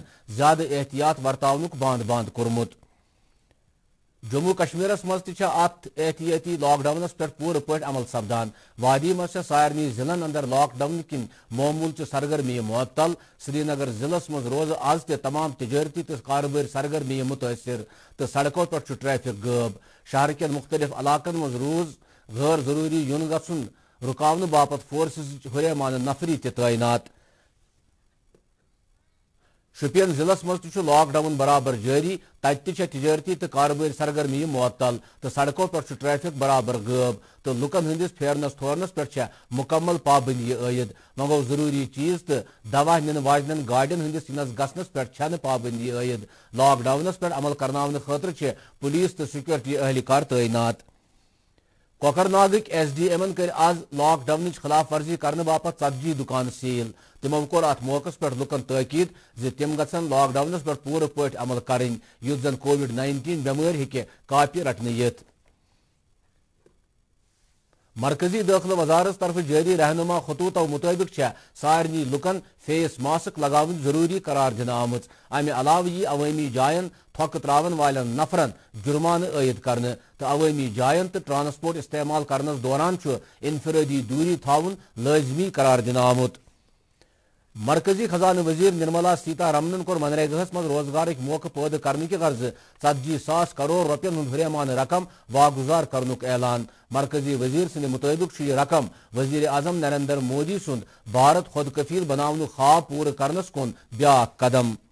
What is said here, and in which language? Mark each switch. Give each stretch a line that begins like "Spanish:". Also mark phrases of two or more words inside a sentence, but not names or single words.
Kashmiri: زیادٕ احتیاط ورتاونُک بنٛد کوٚرمُت جموں کشمیرس مز تہ ات احتیاطی لاک ڈاؤنس پہ پورٕ پٲٹھۍ عمل سپدان وادی مز سارنٕے ضلعن اندر لاک ڈاؤن کن معمول چہ سرگرمی معطل سری نگر ضلع مز روز آز تہ تمام تجارتی تو کارباری سرگرمی متاثر تو
Urdu: سڑکوں پہ
Kashmiri: ٹریفک غٲب شہر کٮ۪ن مختلف علاقن مز روز غیر ضروری یُن گژھُن رُکاونہٕ باپت فورسز ہُریمانہ نفری تہ تعینات شوپین ضلع مز تہ لاک ڈاؤن برابر جاری تتہ تہ تجارتی تو کارباری سرگرمی معطل تو
Urdu: سڑکوں پہ
Kashmiri: ٹریفک برابر غٲب تو لکن ہندس پھیرنس تھورنس پہ مکمل پابندی عائد وۄنۍ گوٚو ضروری چیز تو دوا نِنہٕ واجنین گاڑین ہندس ینس گژھنس پہ چھنہٕ پابندی عائد لاک ڈاؤنس پہ عمل کرناونہٕ خاطرٕ چھِ پولیس تو سیکورٹی اہلکار تعینات کوکرناگٕکۍ SDMن کر آز لاک ڈاؤن خلاف ورزی کرنے باپت 40 دکان سیل تمو کوٚر اتھ موقعس پہ لکن تاکید زِ تم گژھن لاک ڈاؤنس پہ پورٕ پٲٹھۍ عمل کرٕنۍ یُتھ زن COVID-19 بٮ۪مٲرۍ ہیٚکہِ کاپہِ رٹنہٕ یِتھ مرکزی داخلہ وزارت طرف جاری رہنما خطوطو مطابق چھےٚ سارنٕے لُکن
English: face mask
Kashmiri: لگاوٕنۍ ضروٗری قرار دِنہٕ آمٕژ امہِ علاوٕ یی عوٲمی جاین تھۄکہٕ ترٛاون والٮ۪ن نفرن جُرمانہٕ عائد کرنہٕ تہٕ عوٲمی جاین تہٕ ٹرانسپورٹ استعمال کرنس دوران چھُ انفرٲدی دوٗری تھاوُن لٲزمی قرار دِنہٕ آمُت مرکزی خزانہ وزیر نرملا سیتارمنن کوٚر منریگاہس مز روزگارٕکۍ موقع پٲدٕ کرنہٕ کہِ غرضہٕ 40,000 کروڑ رۄپین ہُنٛد ہُریمانہٕ رقم واگزار کرنُک اعلان مرکزی وزیر سٕنٛدِ مُطٲبِق چھُ یہِ رقم وزیر اعظم نریندر مودی سُنٛد بھارت خود کفیل بناونُک خواب پوٗرٕ کرنس کُن بیاکھ قدم